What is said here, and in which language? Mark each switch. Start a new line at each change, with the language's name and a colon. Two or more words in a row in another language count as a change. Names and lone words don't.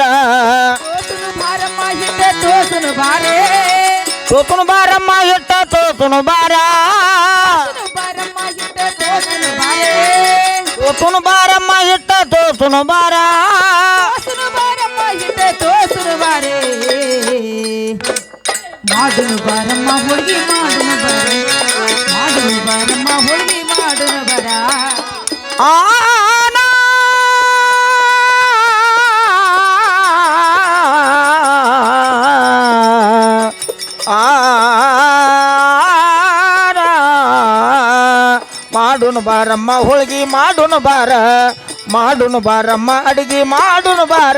Kannada: ಬಾರಮ್ಮ ಹಿಟ್ಟ ತೋಸುನು ಬಾರೆ ತೋತುನು ಬಾರಮ್ಮ ಹಿಟ್ಟ ತೋತುನು ಬಾರ ಬಾರಮ್ಮ ಹಿಟ್ಟ ತೋಸುನು ಬಾರೆ ತೋತುನು ಬಾರಮ್ಮ ಹಿಟ್ಟ ತೋತುನು ಬಾರ ತೋಸುನು ಬಾರಮ್ಮ ಹಿಟ್ಟ ತೋಸುನು ಬಾರೆ ಮಾಡುನು ಬಾರಮ್ಮ ಹೋಳ್ಗೆ ಮಾಡುನು ಬಾರೆ ಮಾಡುನು ಬಾರಮ್ಮ ಹೋಳ್ಗೆ ಮಾಡುನು ಬಾರ ಆನ ಮಾಡುನು ಬಾರಮ್ಮ ಹೋಳ್ಗಿ ಮಾಡುನು ಬಾರ ಮಾಡುನು ಬಾರಮ್ಮ ಅಡಿಗೆ ಮಾಡುನು ಬಾರ